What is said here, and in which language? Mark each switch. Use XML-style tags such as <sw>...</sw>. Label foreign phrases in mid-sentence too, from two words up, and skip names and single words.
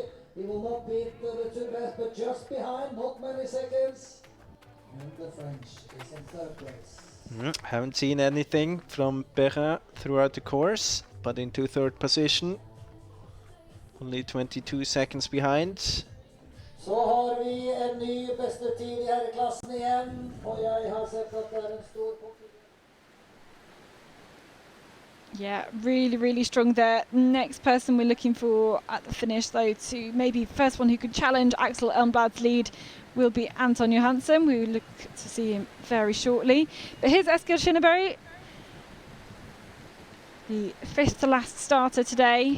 <en>He will not beat the two best, but just behind, not many seconds. And the French is in 3rd place. Haven't seen anything from Perrin throughout the course, but into 3rd position. Only 22 seconds behind.</en> <no>Så har vi en ny beste tid i herreklassen igjen, og jeg har sett at det en stor konkurranse.</no> <en>Yeah, really strong there. Next person we're looking for at the finish, though, to maybe first one who could challenge Axel Elmblad's lead will be Anton Johansson. We will look to see him very shortly. But here's Eskil Skinnerberry, the fifth to last starter today.</en>